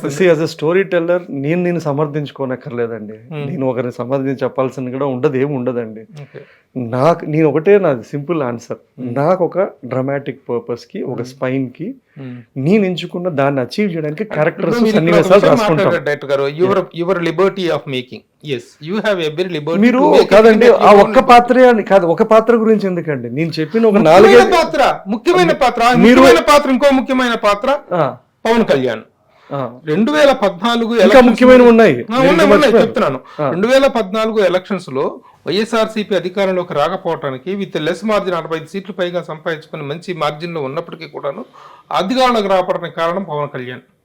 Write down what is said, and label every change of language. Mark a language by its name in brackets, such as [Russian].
[Telugu] As a story teller నేను సమర్థించుకోనక్కర్లేదండి, నేను ఒకరిని సమర్థించి చెప్పాల్సింది కూడా ఏమి ఉండదండి. నేను ఒకటే నాది సింపుల్ ఆన్సర్, నాకు ఒక డ్రామాటిక్ పర్పస్ కి, ఒక స్పైన్ కి నేను ఎంచుకున్న దాన్ని అచీవ్ చేయడానికి క్యారెక్టర్స్, సన్నివేశాలు రాసుకుంటాను. [English] Your liberty of making, yes you have every liberty. [Telugu] మీరు కాదండి ఆ ఒక్క పాత్రే అని కాదు, ఒక పాత్ర గురించి ఎందుకండి, నేను చెప్పిన ఒక 4 పాత్ర ముఖ్యమైన పాత్ర, ముఖ్యమైన పాత్ర, ఇంకో ముఖ్యమైన పాత్ర పవన్ కళ్యాణ్. 2014 ఇంకా ముఖ్యమైన ఉన్నాయి చెప్తున్నాను. 2014 ఎలక్షన్స్ లో వైఎస్ఆర్సీపీ అధికారంలోకి రాకపోవడానికి విత్ లెస్ మార్జిన్ 45 సీట్లు పైగా సంపాదించుకుని మంచి మార్జిన్ లో ఉన్నప్పటికీ కూడాను అధికారంలోకి రావడానికి కారణం పవన్ కళ్యాణ్.